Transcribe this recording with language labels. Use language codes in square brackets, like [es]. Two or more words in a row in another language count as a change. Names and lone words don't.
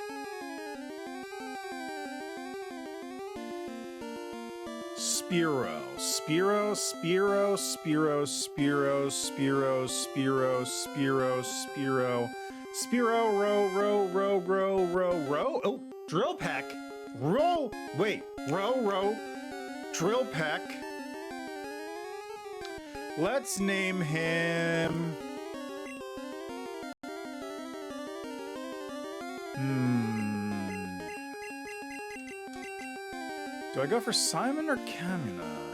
[en] Spearow. Spiro, Spiro, Spiro, Spiro, Spiro, Spiro, Spiro, Spiro, Spiro, row. Oh, Drill Peck. Row, wait, row, Drill Peck. Let's name him... Do I go for Simon or Kamina?